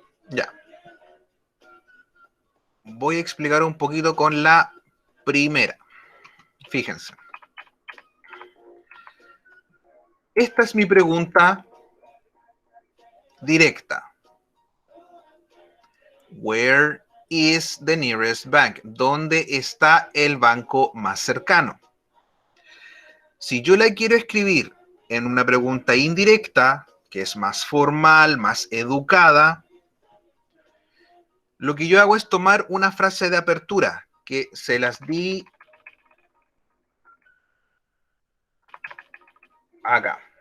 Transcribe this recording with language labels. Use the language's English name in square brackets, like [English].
[Spanish] Ya. Voy a explicar un poquito con la primera. Fíjense. Esta es mi pregunta directa. [English] Where is the nearest bank? [Spanish] ¿Dónde está el banco más cercano? Si yo la quiero escribir en una pregunta indirecta, que es más formal, más educada, lo que yo hago es tomar una frase de apertura, que se las di acá.